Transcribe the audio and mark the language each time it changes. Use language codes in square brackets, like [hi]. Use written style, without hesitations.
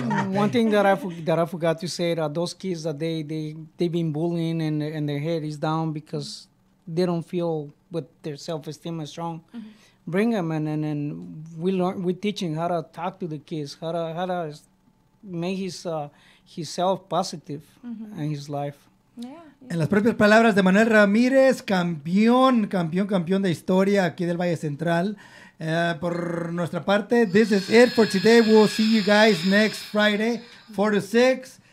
[en] One thing that I forgot to say, that those kids that they've been bullying and their head is down because they don't feel with their self-esteem is strong. Mm-hmm. Bring them and we're teaching how to talk to the kids, how to make his self positive in his life. Yeah. [es] En las propias palabras de Manuel Ramírez, campeón de historia aquí del Valle Central. Por nuestra parte, [en] this is it for today. We'll see you guys next Friday, 4 to 6.